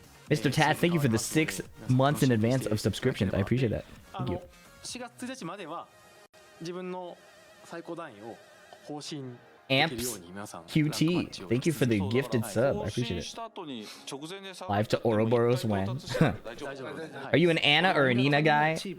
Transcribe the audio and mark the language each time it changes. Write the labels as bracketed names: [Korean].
[English] Mr. Tats, thank you for the 6 months in advance of subscriptions. I appreciate that. Thank you. [Japanese] 4月1日までは自分の最高段位を更新 [English] Amps QT, thank you for the gifted sub. I appreciate it. Live to Ouroboros when? Are you an Anna or an Ina guy?